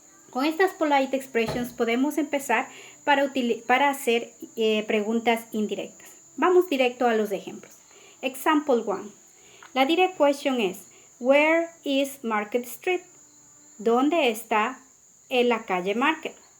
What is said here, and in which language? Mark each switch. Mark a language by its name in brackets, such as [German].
[Spanish] Con estas [English] polite expressions [Spanish] podemos empezar para hacer preguntas indirectas. Vamos directo a los ejemplos. [English] Example 1. [Spanish] La [English] direct question [Spanish] es, [English] where is Market Street? [Spanish] ¿Dónde está en la calle Market?